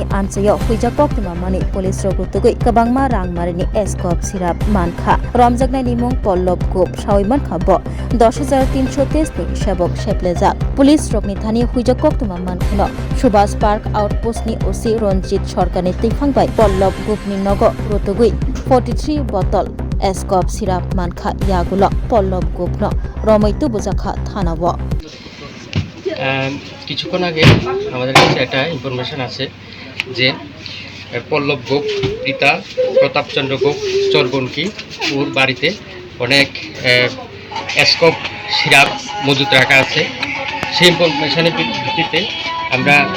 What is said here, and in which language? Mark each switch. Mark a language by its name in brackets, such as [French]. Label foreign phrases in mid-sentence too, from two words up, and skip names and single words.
[Kok Borok] amchayo huijakok tumamani police rok rutugui kabangma rangmarini escop syrup mankha romjaknai nimung pollop gop sawiman khabo 10323 ni shabok sheplejak police rokni thani huijakok tumaman khno subhas park outpost ni oc ronjit sorkani tifangbai pollop gop ni nogo rutugui 43 bottle escop syrup mankha yagulo pollop gopno রমৈতো বোঝাখা থানাব [Bangla] কিছুক্ষণ আগে আমাদের কাছে একটা ইনফরমেশন আছে যে পল্লব গোপ পিতা প্রতাপচন্দ্র গোপ চরবনকি ওর বাড়িতে অনেক এসকপ সিরাপ মজুত রাখা আছে সেই ইনফরমেশনের ভিত্তিতে আমরা